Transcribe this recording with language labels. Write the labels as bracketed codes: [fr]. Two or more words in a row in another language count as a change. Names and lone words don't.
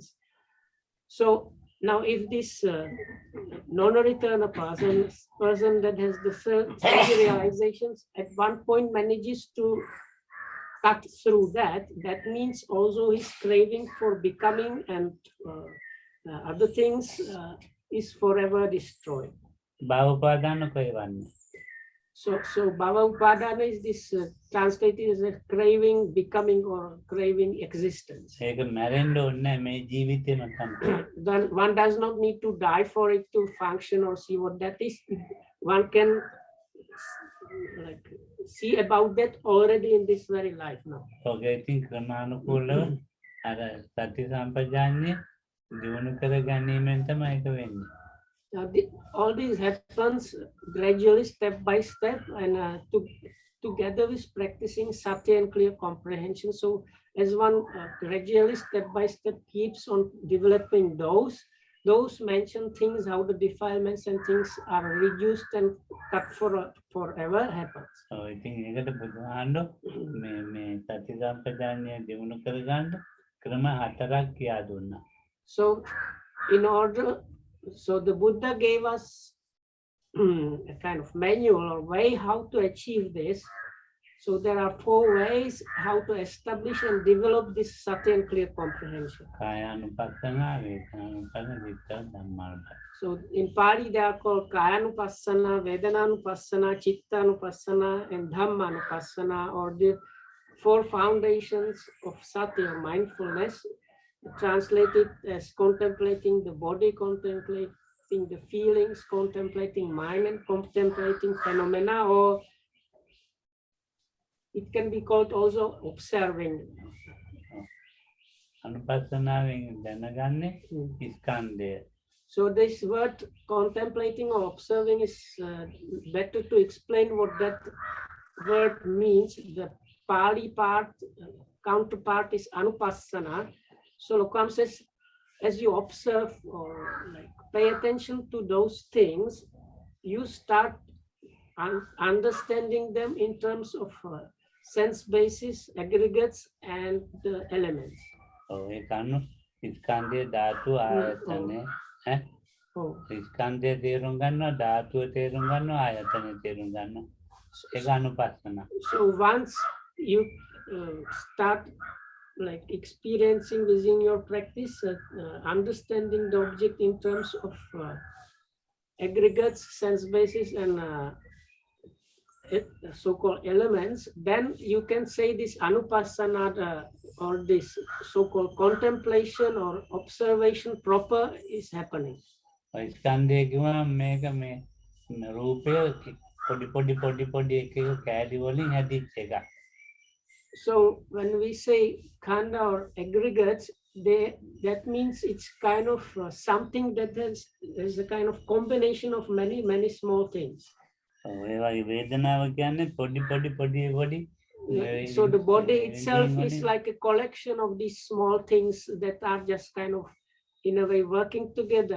[en] So now if this non-returner person that has the third realizations at one point manages to cut through that means also his craving for becoming and other things is forever destroyed. [si] භව උපාදාන කොයිවන්නේ? [en] So bhava upadana is this translated as a craving becoming or craving existence. [si] ඒක මැරෙන්න ඕනේ මේ ජීවිතේම තමයි. [en] Then one does not need to die for it to function or see what that is. One can like see about that already in this very life now. Okay, I think [si] ක්‍රමානුකූලව අර සති සම්පජාන්නේ දිනු කර ගැනීමෙන් තමයි ඒක වෙන්නේ. [en] All these happens gradually, step by step, and together with practicing sati and clear comprehension. So as one gradually, step by step, keeps on developing those mentioned things, how the defilements and things are reduced and cut forever happens. [si] ඉතින් ඒකට බුදුහාමුදුරුවෝ මේ සති සම්පජාන්නේ දිනු කර ගන්න ක්‍රම හතරක් කියා දුන්නා. [en] So the Buddha gave us a kind of manual or way how to achieve this. So there are 4 ways how to establish and develop this sati and clear comprehension. [si] කායානුපස්සනා, වේදනානුපස්සනා, චිත්ත ධම්මානුපස්සනා. [en] So in Pali they are called Kayanupassana, Vedananupassana, Chittanupassana, and Dhammanupassana, or the 4 foundations of sati or mindfulness. Translated as contemplating the body, contemplating the feelings, contemplating mind, and contemplating phenomena, or it can be called also observing. [si] අනුපස්සනාවෙන් දැනගන්නේ ස්කන්ධය. [en] So this word contemplating or observing is better to explain what that word means. The Pali counterpart is anupassana. So Lokam says, as you observe or like pay attention to those things, you start understanding them in terms of sense basis, aggregates, and the elements. [si] ස්කන්ධය ධාතු ආයතනය ස්කන්ධය තේරුම් ගන්නවා ධාතුව තේරුම් ගන්නවා ආයතනය තේරුම් ගන්නවා ඒක අනුපස්සනා. [en] So once you start like experiencing within your practice, understanding the object in terms of aggregates, sense basis, and so-called elements, then you can say this anupassana or this so-called contemplation or observation proper is happening. [si] ස්කන්ධය කිව්වම මේක මේ රූපය පොඩි එක කැඩි වලින් හැදිච්ච එකක්. [en] So when we say khanda or aggregates, that means it's kind of something that is a kind of combination of many small things. [si] ඒ වගේ වේදනාව කියන්නේ පොඩි [en] So the body itself is like a collection of these small things that are just kind of in a way working together.